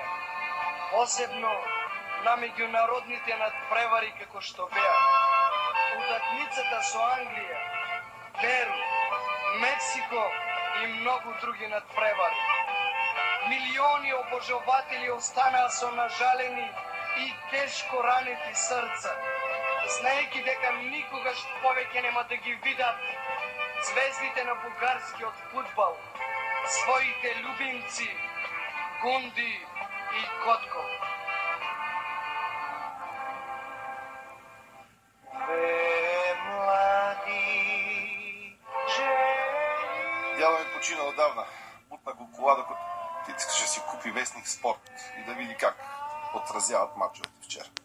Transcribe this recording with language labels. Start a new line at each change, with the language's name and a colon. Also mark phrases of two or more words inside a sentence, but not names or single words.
Macedonian: Посебно на меѓународните надпревари како што беа утакмицата со Англија, Перу, Мексико и многу други надпревари. Милиони обожаватели останаа со нажалени и тешко ранети срца, знаејќи дека никогаш повеќе нема да ги видат звездите на бугарскиот фудбал, своите любимци Гунди и Котко.
Bulgarian: Дядо ми почина отдавна. Бутна го кола, докато искаше да си купи вестник Спорт и да види как отразяват мачовете вчера.